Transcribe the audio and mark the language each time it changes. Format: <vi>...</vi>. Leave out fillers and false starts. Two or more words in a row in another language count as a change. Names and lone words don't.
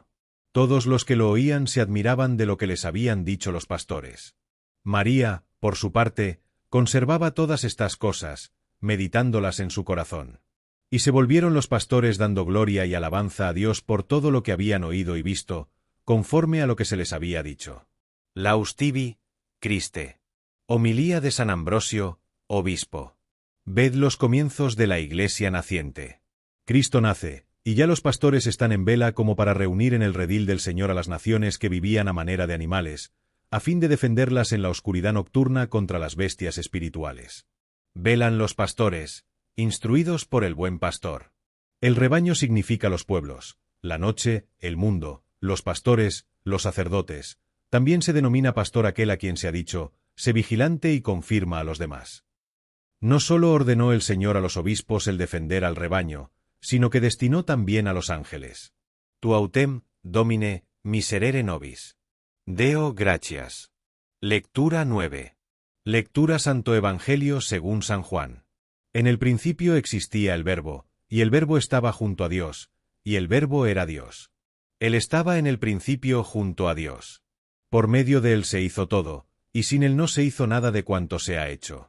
<es>Todos los que lo oían se admiraban de lo que les habían dicho los pastores. María, por su parte, conservaba todas estas cosas, meditándolas en su corazón. Y se volvieron los pastores dando gloria y alabanza a Dios por todo lo que habían oído y visto, conforme a lo que se les había dicho.</es> <la>Laus tibi, Christe.</la> <es>Homilía de San Ambrosio, obispo. Ved los comienzos de la Iglesia naciente. Cristo nace, y ya los pastores están en vela como para reunir en el redil del Señor a las naciones que vivían a manera de animales, a fin de defenderlas en la oscuridad nocturna contra las bestias espirituales. Velan los pastores, instruidos por el buen pastor. El rebaño significa los pueblos, la noche, el mundo, los pastores, los sacerdotes. También se denomina pastor aquel a quien se ha dicho: sé vigilante y confirma a los demás. No solo ordenó el Señor a los obispos el defender al rebaño, sino que destinó también a los ángeles.</es> <la>Tu autem, Domine, miserere nobis. Deo gratias.</la> <es>Lectura 9. Lectura Santo Evangelio según San Juan. En el principio existía el Verbo, y el Verbo estaba junto a Dios, y el Verbo era Dios. Él estaba en el principio junto a Dios. Por medio de él se hizo todo, y sin él no se hizo nada de cuanto se ha hecho.</es>